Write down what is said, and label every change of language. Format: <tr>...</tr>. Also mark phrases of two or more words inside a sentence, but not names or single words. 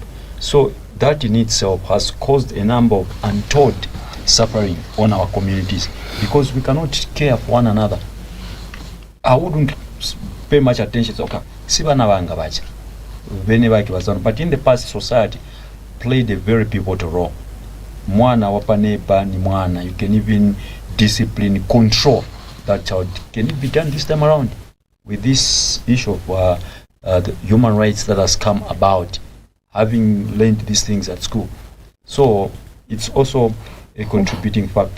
<en>So that in itself has caused a number of untold suffering on our communities, because we cannot care for one another. I wouldn't pay much attention to okay, but in the past, society played a very pivotal role.</en> <ny>Mwana wapanepa ni mwana.</ny> <en>You can even discipline, control that child. Can it be done this time around with this issue of the human rights that has come about, having learned these things at school? So it's also a contributing factor.</en>